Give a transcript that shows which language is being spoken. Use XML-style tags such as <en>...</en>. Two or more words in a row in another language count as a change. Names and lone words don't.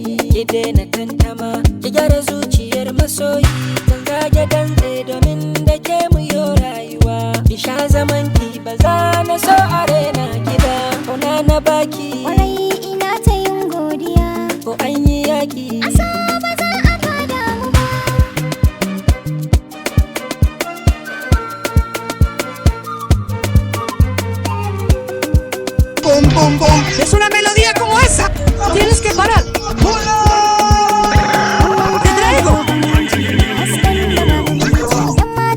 <ha>Ki daina tantama, ki gyara zuciyar masoyi. Zan zage dantse domin da ke mu yo rayuwa. Ki sha zaman ki ba za na so a raina ki ba. Kauna na baki Kwarai ina ta yin godiya. ko an yi yaki. Asa ba za a kada mu ba.</ha> <es>Es una melodía como esa. Tienes que parar. Te traigo.</es> <ha>Hasken da babu,</ha>